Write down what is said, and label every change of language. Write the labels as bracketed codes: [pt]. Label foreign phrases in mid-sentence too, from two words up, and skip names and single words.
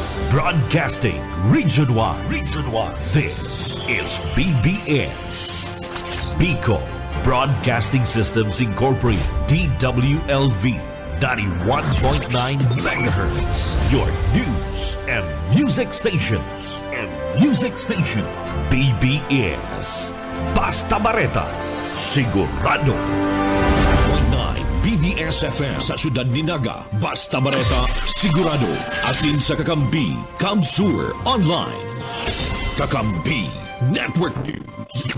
[en] Broadcasting Region 1. Region 1. This is BBS. Bicol Broadcasting Systems Incorporated. DWLV. 91.9 MHz. Your news and music stations. BBS. Basta Bareta. [bik] Sigurado. BBS FM sa siyudad ni Naga. Basta Bareta, sigurado. Asin sa Kakampi, Kamsur Online. Kakampi Network News.